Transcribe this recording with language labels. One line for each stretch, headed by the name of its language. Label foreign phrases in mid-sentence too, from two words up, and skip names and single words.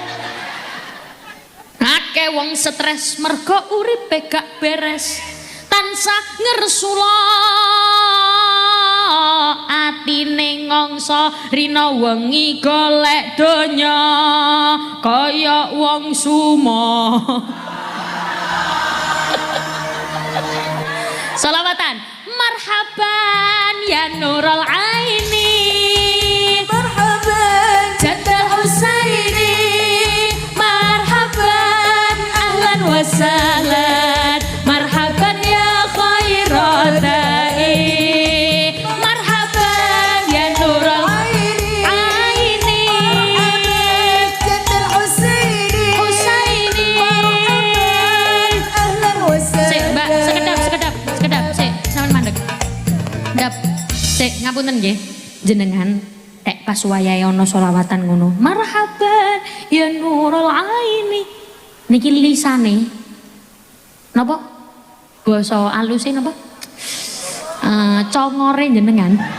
Javanese: akeh wong stres mergo uripe gak beres tansah ngersula atine ngongso rina wengi golek donya kaya wong sumo.
Arabic: Selawatan مرحبا يا نور العين مرحبا جد الحسين مرحبا أهلا وسهلا مرحبا يا خير داعي مرحبا يا نور العين جد الحسين أهلا وسهلا.
Javanese: Mbak sekedap sik sampean mandeg ndap sik ngapunten nggih jenengan tek pas wayahe ana selawatan ngono
Arabic: مرحبا يا نور العين
Javanese: niki lisane napa basa aluse napa congore jenengan